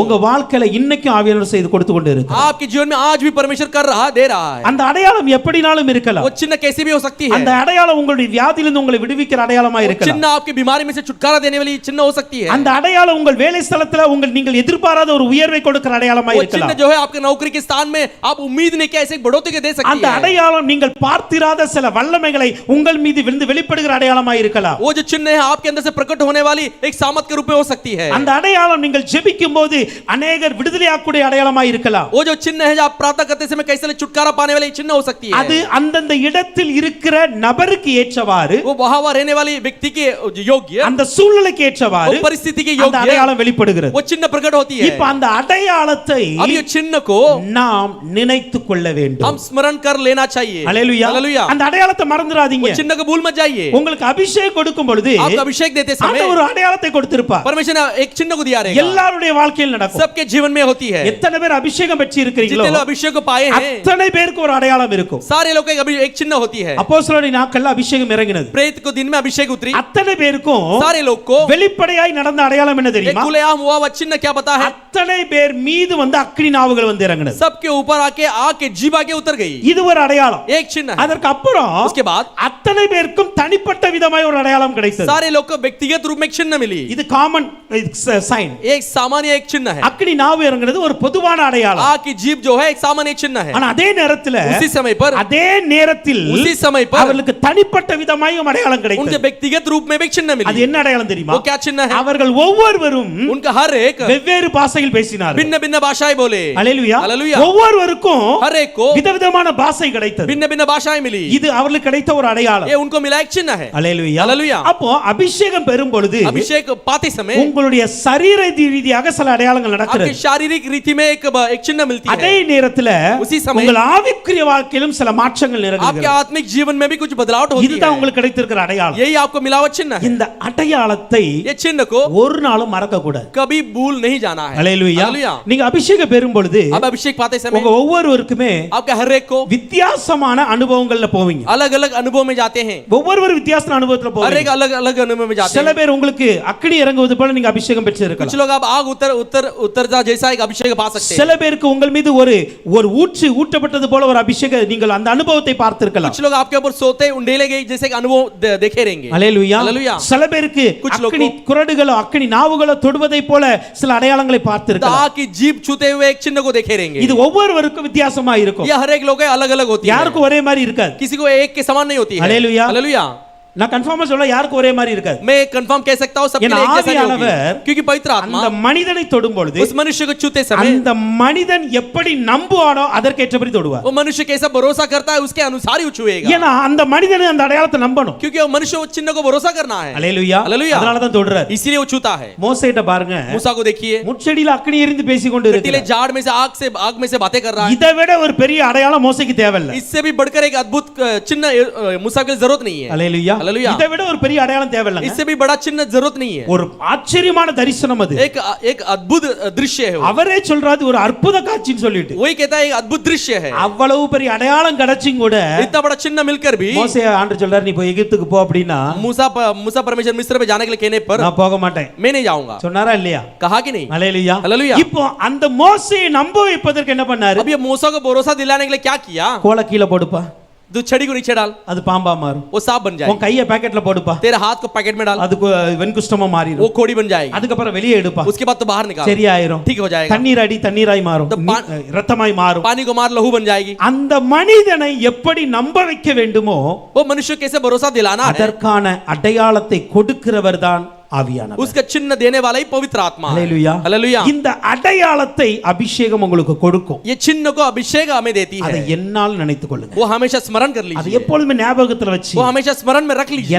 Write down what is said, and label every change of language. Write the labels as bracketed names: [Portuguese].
[Tamil] உங்க வாழ்க்கையில இன்னைக்கும் ஆவியானவர் செய்து கொடுத்து கொண்டு இருக்கு. [Hindi] आपके जीवन में आज भी परमेश्वर कर रहा, दे रहा है. [Tamil] அந்த அடையாளம் எப்படினாலும் இருக்கலாம். [Hindi] वो चिन्ह कैसी भी हो सकती है. [Tamil] அந்த அடையாளம் உங்களுடைய வியாதியிலிருந்து உங்களை விடுவிக்கிற அடையாளமா இருக்கலாம். [Hindi] चिन्ह आपकी बीमारी में से छुटकारा देने वाली चिन्ह हो सकती है. [Tamil] அந்த அடையாளம் உங்கள் வேலை ஸ்தலத்துல நீங்கள் எதிர்பாராத ஒரு உயர்வை கொடுக்கிற அடையாளமா [Hindi] वो [Tamil] இருக்கலாம். [Hindi] चिन्ह जो है आपके नौकरी के स्थान में आप उम्मीद नहीं किया ऐसे बढ़ोतरी के दे सकती [Tamil] அந்த [Hindi] है. [Tamil] அடையாளம் நீங்கள் பார்த்திராத சில வல்லமைகளை உங்கள் மீது விழுந்து வெளிப்படுகிற அடையாளமா இருக்கலாம். [Hindi] वो जो चिन्ह है आपके अंदर से प्रकट होने वाली एक सामर्थ के रूप में हो सकती है. [Tamil] அந்த அடையாளம் நீங்கள் ஜெபிக்கும்போது अनेகர் விடுதலையாக்கக்கூடிய அடையாளமா இருக்கலாம். [Hindi] वो जो चिन्ह है जो आप प्रार्थना करते समय कैसे छुटकारा पाने वाली चिन्ह हो सकती है. [Tamil] அது அந்தந்த இடத்தில் இருக்கிற நபருக்கு ஏற்றவாறு, [Hindi] वो वहां रहने वाली व्यक्ति के योग्य, [Tamil] அந்த சூழ்நிலைக்கு ஏற்றவாறு [Hindi] वो परिस्थिति के [Tamil] அந்த [Hindi] योग्य [Tamil] அடையாளம் வெளிப்படுகிறது. [Hindi] वो चिन्ह प्रकट होती है. [Tamil] இப்ப அந்த அடையாளத்தை [Hindi] अब ये चिन्ह को [Tamil] நாம் நினைத்துக் கொள்ள வேண்டும். [Hindi] हम स्मरण कर लेना चाहिए. [Tamil] அல்லேலூயா. [Hindi] हालेलुया. [Tamil] அந்த அடையாளத்தை மறந்துடாதீங்க. [Hindi] वो चिन्ह को भूल मत जाइए. [Tamil] உங்களுக்கு அபிஷேகம் கொடுக்கும் பொழுது [Hindi] आपको अभिषेक देते समय [Tamil] ஆண்டவர் ஒரு அடையாளத்தை கொடுத்திருப்பார். [Hindi] परमेश्वर ने एक चिन्ह को दिया रहेगा. [Tamil] எல்லாருடைய வாழ்க்கையில் நடக்கும். [Hindi] सबके जीवन में होती है. [Tamil] எத்தனை பேர் அபிஷேகம் பெற்று இருக்கிறீங்களோ [Hindi] जितने लोग अभिषेक को पाए हैं [Tamil] அத்தனை பேருக்கு ஒரு அடையாளம் இருக்கும். [Hindi] सारे लोग एक चिन्ह होती है. [Tamil] அப்போஸ்தலருடைய நாட்கள்ல அபிஷேகம் இறங்கினது. [Hindi] प्रेरित को दिन में अभिषेक उतरी. [Tamil] அத்தனை பேருக்கும் [Hindi] सारे लोग को [Tamil] வெளிப்படையாய் நடந்த அடையாளம் என்ன [Hindi] एक [Tamil] தெரியுமா? [Hindi] खुलेआम हुआ वह चिन्ह क्या पता है? [Tamil] அத்தனை பேர் மீது வந்து அக்கினி நாவுகள் வந்து இறங்கினது. [Hindi] सबके ऊपर आके आके जीवा के उतर गई. [Tamil] இது ஒரு அடையாளம். [Hindi] एक चिन्ह है. [Tamil] அதற்கு அப்புறம் [Hindi] उसके बाद [Tamil] அத்தனை பேருக்கும் தனிப்பட்ட விதமாய் ஒரு அடையாளம் கிடைத்தது. [Hindi] सारे लोग को व्यक्तिगत रूप में एक चिन्ह मिली. [Tamil] இது [English] Common sign. [Hindi] एक सामान्य एक चिन्ह है. [Tamil] அக்கினி நாவு இறங்குறது ஒரு பொதுவான அடையாளம். [Hindi] आग की जीभ जो है एक सामान्य चिन्ह है. [Tamil] ஆனா அதே நேரத்துல [Hindi] उसी समय पर उसी समय पर [Tamil] அவர்களுக்கு தனிப்பட்ட விதமாய் ஒரு அடையாளம் [Hindi] उनके [Tamil] கிடைத்தது. [Hindi] व्यक्तिगत रूप में भी एक चिन्ह [Tamil] அது [Hindi] मिली. [Tamil] என்ன அடையாளம் தெரியுமா? [Hindi] वो क्या चिन्ह है? [Tamil] அவர்கள் ஒவ்வொருவரும் [Hindi] उनका हर एक [Tamil] வெவ்வேறு பாஷையில் பேசினார்கள். [Hindi] भिन्न भिन्न भाषाएं बोले. [Tamil] அல்லேலூயா. [Hindi] हालेलुया. [Tamil] ஒவ்வொருவருக்கும் [Hindi] हर एक को [Tamil] விதவிதமான பாஷை கிடைத்தது. [Hindi] भिन्न भिन्न भाषाएं मिली. [Tamil] இது அவர்களுக்கு கிடைத்த ஒரு அடையாளம். [Hindi] ये उनको मिला एक चिन्ह है. [Tamil] அல்லேலூயா. [Hindi] हालेलुया. [Tamil] அப்போ அபிஷேகம் பெறும் பொழுது [Hindi] अभिषेक पाते समय [Tamil] உங்களுடைய சரீர ரீதியாக சில அடையாளங்கள் நடக்கிறது. [Hindi] आपके शारीरिक रीति में एक चिन्ह मिलती है. [Tamil] அதே நேரத்துல [Hindi] उसी समय [Tamil] உங்கள் ஆவிக்குரிய வாழ்க்கையிலும் சில மாற்றங்கள் [Hindi] आपके [Tamil] நிகழ்கிறது. [Hindi] आत्मिक जीवन में भी कुछ बदलाव होती [Tamil] இதுதான் [Hindi] है. [Tamil] உங்களுக்கு கிடைத்திருக்கிற அடையாளம். [Hindi] यही आपको मिला हुआ चिन्ह है. [Tamil] இந்த அடையாளத்தை [Hindi] ये चिन्ह को [Tamil] ஒரு நாளும் மறக்க கூடாது. [Hindi] कभी भूल नहीं जाना है. [Tamil] அல்லேலூயா. [Hindi] हालेलुया. [Tamil] நீங்க அபிஷேகம் பெறும் பொழுது [Hindi] अब अभिषेक पाते समय [Tamil] உங்க ஒவ்வொருவருக்குமே [Hindi] आपके हर एक को [Tamil] வித்தியாசமான அனுபவங்கள்ல போவீங்க. [Hindi] अलग अलग अनुभव में जाते हैं. [Tamil] ஒவ்வொரு வித்தியாசமான அனுபவத்துல [Hindi] हर [Tamil] போவீங்க. [Hindi] एक अलग अलग अनुभव में जाते [Tamil] சில [Hindi] हैं. [Tamil] பேர் உங்களுக்கு அக்கினி இறங்குவது போல நீங்க அபிஷேகம் பெற்று [Hindi] कुछ [Tamil] இருக்கலாம். [Hindi] लोग अब आग उतर जा जैसा एक अभिषेक पा सकते हैं. [Tamil] சில பேருக்கு உங்கள் மீது ஒரு ஊற்று ஊற்றப்பட்டது போல ஒரு அபிஷேகம் நீங்கள் அந்த அனுபவத்தை பார்த்திருக்கலாம். [Hindi] कुछ लोग आपके ऊपर सोते उंडेले गए जैसे एक अनुभव देखे रहेंगे. [Tamil] அல்லேலூயா. [Hindi] हालेलुया. [Tamil] சில பேருக்கு [Hindi] कुछ लोग [Tamil] அக்கினி குறடுகளோ அக்கினி நாவுகளோ தொடுவதை போல சில அடையாளங்களை பார்த்திருக்கலாம். [Hindi] आग की जीभ छूते हुए एक चिन्ह को देखे रहेंगे. [Tamil] இது ஒவ்வொருவருக்கும் வித்தியாசமா இருக்கும். [Hindi] ये हर एक लोग अलग अलग होती है. [Tamil] யாருக்கும் ஒரே மாதிரி இருக்காது. [Hindi] किसी को एक के समान नहीं होती है. हालेलुया. हालेलुया. [Tamil] நான் கன்ஃபார்மா சொல்ல யாருக்கும் ஒரே மாதிரி இருக்காது. [Hindi] मैं कंफर्म कह सकता हूं सबके लिए एक जैसा नहीं होगी. क्योंकि पवित्र आत्मा [Tamil] அந்த மனிதனை தொடும் பொழுது [Hindi] उस मनुष्य को छूते समय [Tamil] அந்த மனிதன் எப்படி நம்புவானோ அதற்கேற்றபடி தொடுவார். [Hindi] वो मनुष्य कैसा भरोसा करता है उसके अनुसार ही छुएगा. [Tamil] ஏன்னா அந்த மனிதன் அந்த அடையாளத்தை நம்பணும். [Hindi] क्योंकि वो मनुष्य उस चिन्ह को भरोसा करना है. [Tamil] அல்லேலூயா. [Hindi] हालेलुया. [Tamil] அதனால தான் தொடுறார். [Hindi] इसीलिए वो छूता है. [Tamil] மோசேட்ட பாருங்க. [Hindi] मूसा को देखिए. [Tamil] முட்செடியில அக்கினி எரிந்து பேசிக்கொண்டு [Hindi] कटीले [Tamil] இருக்கிறார். [Hindi] झाड़ में से आग में से बातें कर रहा है. [Tamil] இதை விட ஒரு பெரிய அடையாளம் மோசேக்கு தேவையில்லை. [Hindi] इससे भी बढ़कर एक अद्भुत चिन्ह मूसा की जरूरत नहीं है. [Tamil] அல்லேலூயா. [Hindi] हालेलुया. [Tamil] இதை விட ஒரு பெரிய அடையாளம் தேவையில்லை. [Hindi] इससे भी बड़ा चिन्ह जरूरत नहीं है. [Tamil] ஒரு ஆச்சரியமான தரிசனம் அது. [Hindi] एक अद्भुत दृश्य है. [Tamil] அவரே சொல்றாரு ஒரு அற்புத காட்சின்னு சொல்லிட்டு. [Hindi] वही कहता है एक अद्भुत दृश्य है. [Tamil] அவ்வளவு பெரிய அடையாளம் கிடைச்சும் கூட [Hindi] इतना बड़ा चिन्ह मिलकर भी [Tamil] மோசே ஆண்டவர் சொல்றாரு நீ போய் எகிப்துக்கு போ அப்படினா [Hindi] मूसा परमेश्वर मिस्र में जाने के लिए कहने पर [Tamil] நான் போக மாட்டேன். [Hindi] मैं नहीं जाऊंगा. [Tamil] சொன்னாரா இல்லையா? [Hindi] कहा कि नहीं? [Tamil] அல்லேலூயா. [Hindi] हालेलुया. [Tamil] இப்போ அந்த மோசேயை நம்ப வைப்பதற்கு என்ன பண்ணாரு? [Hindi] अब ये मूसा को भरोसा दिलाने के लिए क्या किया? [Tamil] கோல கீழ போடுப்பா. [Hindi] तू छड़ी को नीचे डाल, [Tamil] அது பாம்பா மாறும். [Hindi] वो सांप बन [Tamil] உன் [Hindi] जाएगा. [Tamil] கையை பாக்கெட்ல போடுப்பா. [Hindi] तेरे हाथ को पैकेट में डाल, [Tamil] அது வெண்குஷ்டமா [Hindi] वो [Tamil] மாறிடும். [Hindi] कोड़ी बन जाएगी. [Tamil] அதுக்கு அப்புறம் வெளியே எடுப்பா. [Hindi] उसके बाद तो बाहर निकाल, [Tamil] சரியாயிரும். [Hindi] ठीक हो जाएगा. [Tamil] தண்ணீர் அடி தண்ணீராய் மாறும். [Hindi] तो [Tamil] இரத்தமாய் மாறும். [Hindi] पानी को मार लहू बन जाएगी. [Tamil] அந்த மனிதனை எப்படி நம்ப வைக்க வேண்டுமோ [Hindi] वो मनुष्य कैसे भरोसा दिलाना है, [Tamil] அதற்கான அடையாளத்தை கொடுக்கிறவர்தான் ஆவியானவர். [Hindi] उसका चिन्ह देने वाला ही पवित्र आत्मा है. [Tamil] அல்லேலூயா. [Hindi] हालेलुया. [Tamil] இந்த அடையாளத்தை அபிஷேகம் உங்களுக்கு கொடுக்கும். [Hindi] ये चिन्ह को अभिषेक हमें देती [Tamil] அதை [Hindi] है. [Tamil] என்னால் நினைத்துக் கொள்ளுங்க. [Hindi] वो हमेशा स्मरण कर [Tamil] அதை [Hindi] लीजिए, [Tamil] எப்பொழுதுமே ஞாபகத்துல வச்சு [Hindi] वो हमेशा स्मरण में रख लीजिए.